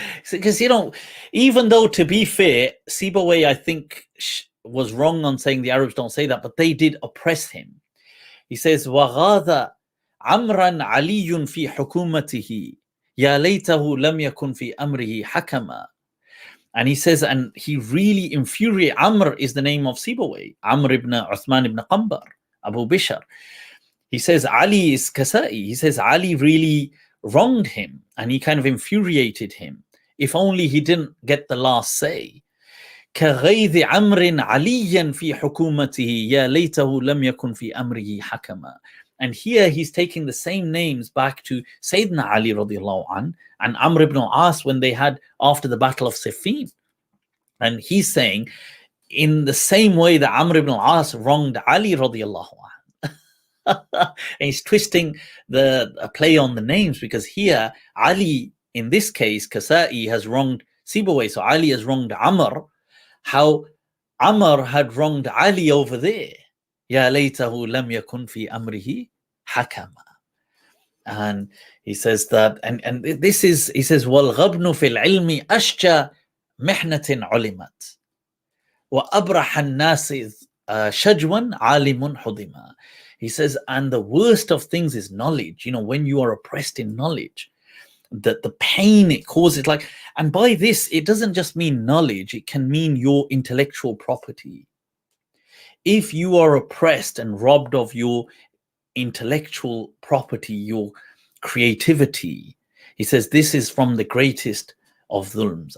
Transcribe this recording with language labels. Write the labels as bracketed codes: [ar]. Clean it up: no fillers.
[en] Because, even though, to be fair, Sibawayh, I think, was wrong on saying the Arabs don't say that, but they did oppress him. He says, [ar] وَغَاذَ عَمْرًا عَلِيٌّ فِي حُكُومَتِهِ يَا لَيْتَهُ لَمْ يَكُنْ فِي أَمْرِهِ حَكَمًا. [en] And he says, and he really infuriated. Amr is the name of Sibawayh. Amr ibn Uthman ibn Qambar, Abu Bishr. He says Ali is Kasai. He says Ali really wronged him, and he kind of infuriated him. If only he didn't get the last say. [ar] كغيظ عمر عليا في حكومته يا ليته لم يكن في أمره حكما. [en] And here he's taking the same names back to Sayyidina Ali radiallahu an and Amr ibn As when they had after the Battle of Siffin. And he's saying in the same way that Amr ibn As wronged Ali radiallahu an. And he's twisting the play on the names, because here Ali, in this case, Kasai has wronged Sibawayh, so Ali has wronged Amr. How Amr had wronged Ali over there. [ar] Ya laytahu lam yakun fi amrihi hakama. [en] And he says that, and this is, he says, [ar] وَالْغَبْنُ فِي الْعِلْمِ أَشْجَى مِحْنَةٍ عُلِمَتْ وَأَبْرَحَ النَّاسِ شَجْوًا عَالِمٌ حُضِمًا. [en] He says, and the worst of things is knowledge. When you are oppressed in knowledge, that the pain it causes, like, and by this, it doesn't just mean knowledge, it can mean your intellectual property. If you are oppressed and robbed of your intellectual property, your creativity, he says this is from the greatest of dhulms.